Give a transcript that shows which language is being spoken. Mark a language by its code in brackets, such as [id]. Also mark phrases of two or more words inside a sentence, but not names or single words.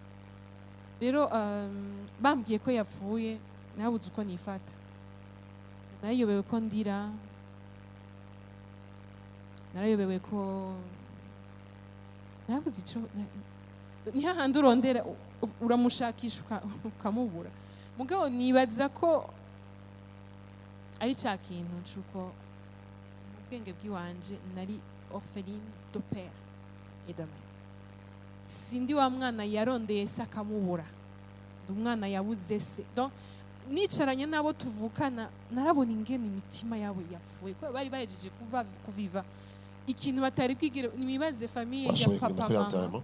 [rn] Rero bambwiye ko yapfuye, nabuze uko nifata, narayobewe ko ndira, narayobewe ko nabuze ico ni hahandi urondera uramushakisha ukamubura. Mugabo nibaza ko ari cya kintu cy'uko mu bwenge bw'iwanje nari [fr] orpheline de père et de mère. [rn] Sindi wa mwana yarondeye se akamubura, ndi umwana yabuze se. Donc nicaranye nabo tuvukana narabona ingene imitima yabo yafuye, ko bari bahejeje kuviva ikintu batari bwigire. Nibaze famille ya papa mama